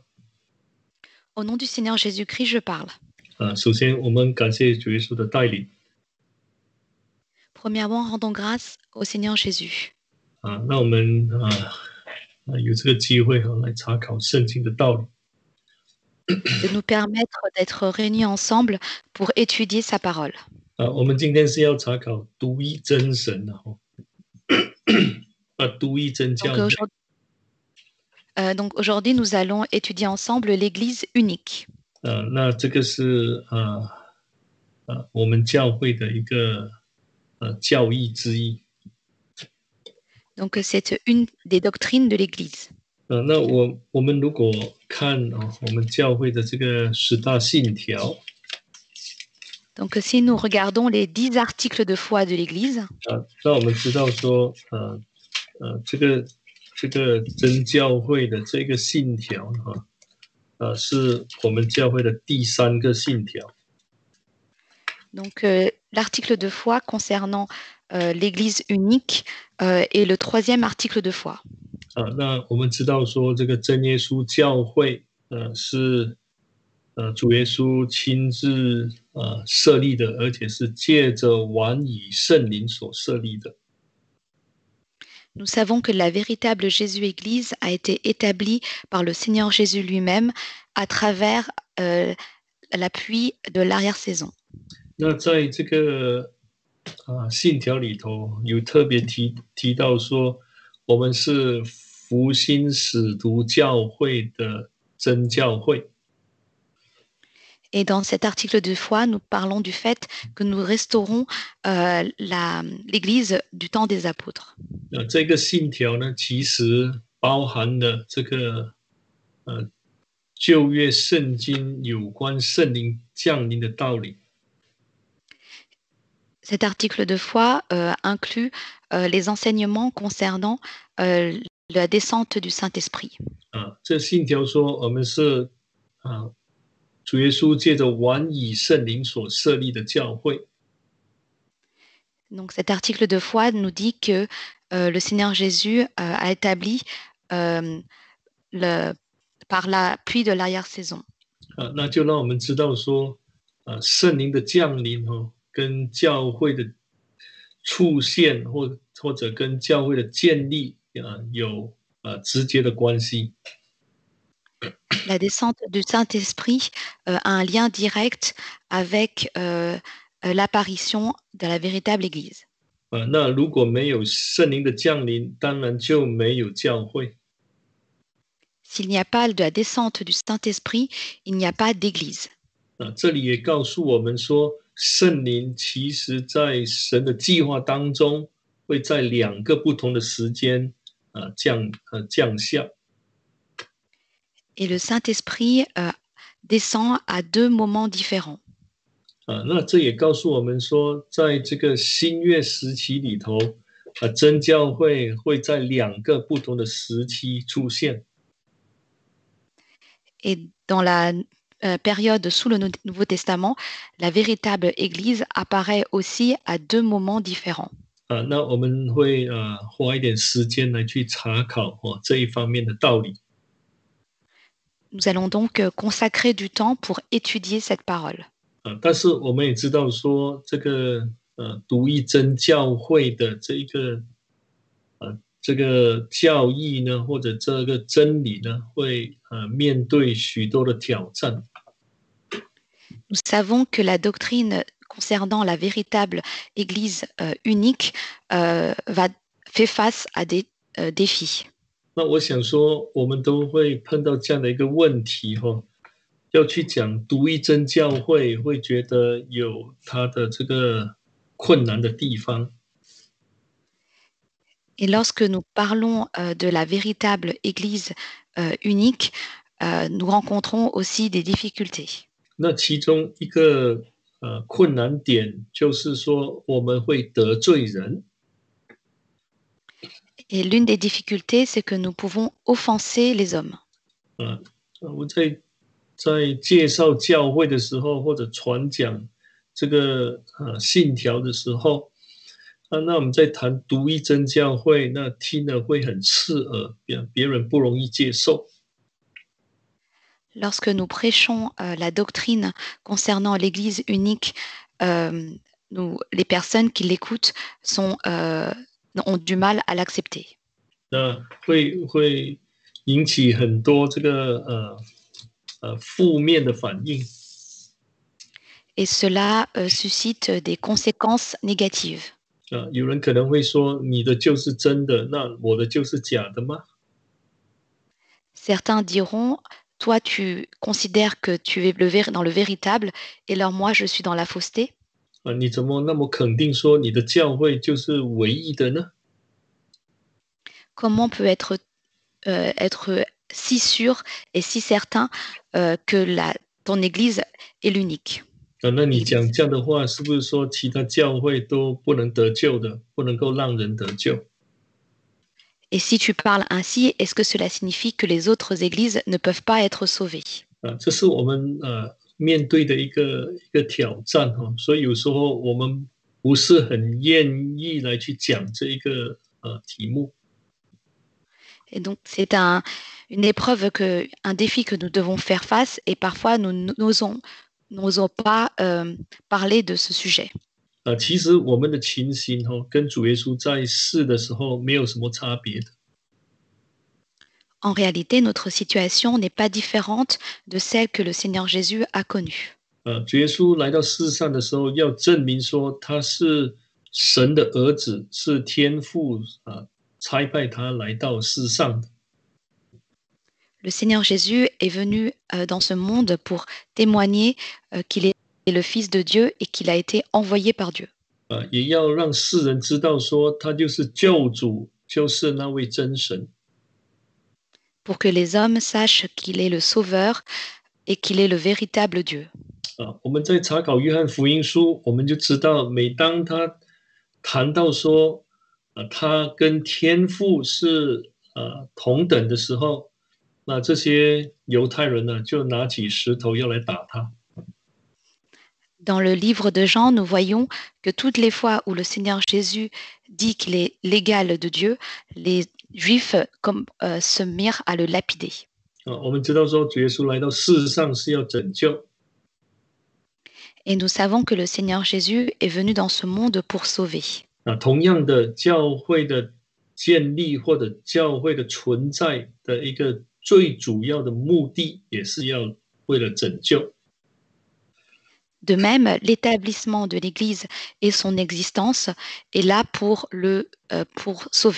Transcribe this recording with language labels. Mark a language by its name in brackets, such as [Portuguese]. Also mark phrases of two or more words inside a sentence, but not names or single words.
[French] Au nom du Seigneur Jésus-Christ, je parle. [Chinese] 首先我们感谢主耶稣的带领。 [French] Premièrement, rendons grâce au Seigneur Jésus. [Chinese] 那我们有这个机会来查考圣经的道理。 [French] De nous permettre d'être réunis ensemble pour étudier sa parole. [Chinese] 我们今天是要查考独一真神的独一真教会。 [French] Donc aujourd'hui, nous allons étudier ensemble l'Église unique. [Chinese] 那这个是我们教会的一个教义之一。 [French] Donc c'est une des doctrines de l'Église. [Chinese] 那我们如果看我们教会的这个10大信条。 [French] Donc si nous regardons les 10 articles de foi de l'Église. [Chinese] 那我们知道说这个真教会的这个信条是我们教会的第3个信条。 [French] Donc l'article de foi concernant l'Église unique est le 3e article de foi. [Chinese] 那我们知道说这个真耶稣教会是主耶稣亲自设立的，而且是借着晚以圣灵所设立的。 [French] Nous savons que la véritable Jésus-Église a été établie par le Seigneur Jésus lui-même à travers l'appui de l'arrière-saison. [Chinese] 那在这个信条里头有特别提到说，我们是福音使徒教会的真教会。 [French] Et dans cet article de foi, nous parlons du fait que nous restaurons l'Église du temps des apôtres. [Chinese] 这个信条呢，其实包含了这个旧约圣经有关圣灵降临的道理。 [French] Cet article de foi inclut les enseignements concernant la descente du Saint-Esprit. [Chinese] 这信条说，我们是主耶稣借着晚以圣灵所设立的教会。 [French] Donc cet article de foi nous dit que le Seigneur Jésus a établi par l'appui de l'arrière-saison. [Chinese] 那就让我们知道说，圣灵的降临跟教会的出现或者跟教会的建立有直接的关系。 [French] La descente du Saint-Esprit a un lien direct avec l'apparition de la véritable Église. [Chinese] 那如果没有圣灵的降临，当然就没有教会。 [French] S'il n'y a pas de la descente du Saint-Esprit, il n'y a pas d'Église. [Chinese] 这里也告诉我们说，圣灵其实在神的计划当中，会在2个不同的时间降下。 [French] Et le Saint-Esprit descend à 2 moments différents. [Chinese] 那这也告诉我们说，在这个新约时期里头，真教会会在2个不同的时期出现。 [French] Et dans la période sous le Nouveau Testament, la véritable Église apparaît aussi à 2 moments différents. [Chinese] 那我们会花一点时间来去查考这一方面的道理。 [French] Nous allons donc consacrer du temps pour étudier cette parole. [Chinese] 但是我们也知道说，这个独一真教会的这个教义呢，或者这个真理呢，会面对许多的挑战。 [French] Nous savons que la doctrine concernant la véritable Église unique fait face à des défis. [Chinese] 那我想说，我们都会碰到这样的一个问题要去讲独一真教会，会觉得有它的这个困难的地方。 [French] Et lorsque nous parlons de la véritable Église unique, nous rencontrons aussi des difficultés. [Chinese] 那其中一个困难点就是说，我们会得罪人。 [French] Et l'une des difficultés, c'est que nous pouvons offenser les hommes. [Chinese] 我在介绍教会的时候，或者传讲这个信条的时候， 那我们在谈独一真教会，那听了会很刺耳，别人不容易接受。 [French] Lorsque nous prêchons la doctrine concernant l'Église unique, les personnes qui l'écoutent ont du mal à l'accepter. [Chinese] 那会引起很多这个负面的反应。 [French] Et cela suscite des conséquences négatives. [Chinese] 有人可能会说，你的就是真的，那我的就是假的吗？ [French] Certains diront, toi tu considères que tu es dans le véritable, et alors moi je suis dans la fausseté. [Chinese] 你怎么那么肯定说你的教会就是唯一的呢？ [French] Comment peut être si sûr et si certain que ton Église est l'unique? [Chinese] 那你讲这样的话，是不是说其他教会都不能得救的，不能够让人得救？ [French] Et si tu parles ainsi, est-ce que cela signifie que les autres églises ne peuvent pas être sauvées? [Chinese] 这是我们面对的一个挑战哈，所以有时候我们不是很愿意来去讲这一个题目。 [French] Et donc, c'est une épreuve, un défi que nous devons faire face, et parfois nous n'osons pas parler de ce sujet. [Chinese] 其实我们的情形跟主耶稣在世的时候没有什么差别的。 [French] En réalité, notre situation n'est pas différente de celle que le Seigneur Jésus a connue. [Chinese] 主耶稣来到世上的时候，要证明说他是神的儿子，是天父差派他来到世上的。 [French] Le Seigneur Jésus est venu dans ce monde pour témoigner qu'il est le Fils de Dieu et qu'il a été envoyé par Dieu. [Chinese] 也要让世人知道说他就是救主，就是那位真神。 [French] Pour que les hommes sachent qu'il est le Sauveur et qu'il est le véritable Dieu. [Chinese] 我们在查考约翰福音书，我们就知道，每当他谈到说，他跟天父是同等的时候，那这些犹太人呢，就拿起石头要来打他。 [French] Dans le livre de Jean, nous voyons que toutes les fois où le Seigneur Jésus dit qu'il est l'égal de Dieu, les Juifs se mirent à le lapider. [Chinese] 我们知道说，主耶稣来到世上是要拯救。 [French] Et nous savons que le Seigneur Jésus est venu dans ce monde pour sauver. [Chinese] 同样的，教会的建立或者教会的存在的一个最主要的目的，也是要为了拯救。 [French] De même, l'établissement de l'Église et son existence est là pour sauver.